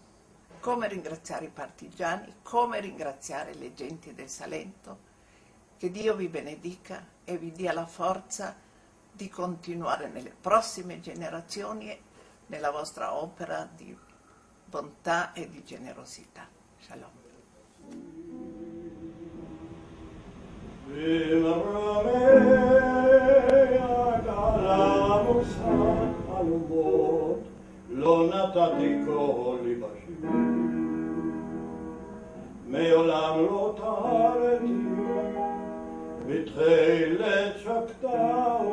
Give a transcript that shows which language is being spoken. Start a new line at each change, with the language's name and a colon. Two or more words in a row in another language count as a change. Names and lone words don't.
Italian: Come ringraziare i partigiani? Come ringraziare le genti del Salento? Che Dio vi benedica e vi dia la forza di continuare nelle prossime generazioni nella vostra opera di bontà e di generosità. Shalom.
Hebrew: לא נתתי קולי בשירים, מעולם לא טהרתי, בתכלת שקטה